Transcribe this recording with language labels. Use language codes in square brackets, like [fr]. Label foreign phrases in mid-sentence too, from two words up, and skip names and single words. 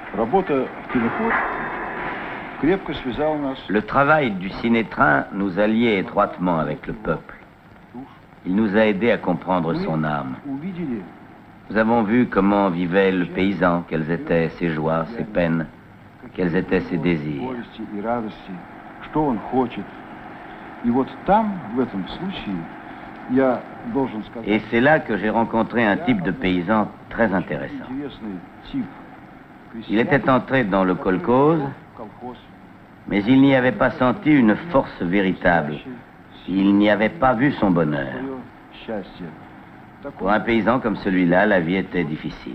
[ru] Работа в кинофоне крепко связала нас. [fr] Le travail du ciné-train nous a liés étroitement avec le peuple. Il nous a aidés à comprendre son âme. [ru] Увидели [fr] Nous avons vu comment vivait le paysan, quelles étaient ses joies, ses peines, quels étaient ses désirs. [ru] горести и радости, что он хочет. И вот там, в этом случае, я должен сказать, [fr] Et c'est là que j'ai rencontré un type de paysan très intéressant. [ru] интересный тип. [fr] Il était entré dans le kolkhoz, mais il n'y avait pas senti une force véritable. Il n'y avait pas vu son bonheur. Pour un paysan comme celui-là, la vie était difficile.